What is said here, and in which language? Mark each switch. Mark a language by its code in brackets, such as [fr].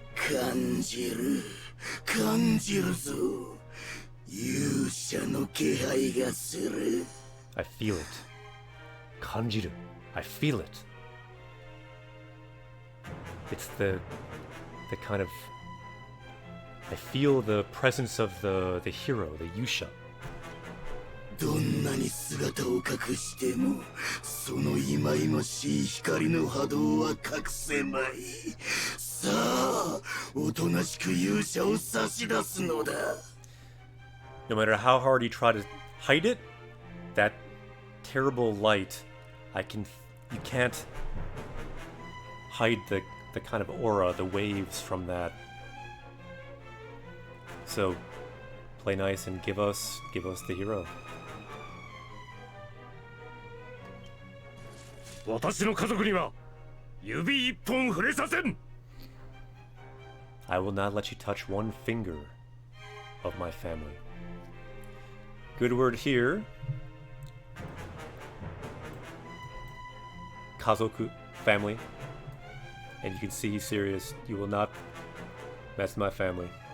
[ja] 感じるぞ。勇者の気配がする。 [en] I feel it. Kanjiru. I feel it. It's the kind of... I feel the presence of the hero, the Yusha. [ja] どんなに姿を隠しても、その忌々しい光の波動は隠せまい。さあ、おとなしく勇者を差し出すのだ。 [en] No matter how hard you try to hide it, that terrible light, you can't hide the kind of aura, the waves from that. So, play nice and give us the hero. [ja] 私の家族には指一本触れさせん。 [en] I will not let you touch one finger. of my family. Good word here. Kazoku, family. And you can see he's serious. You will not mess with my family.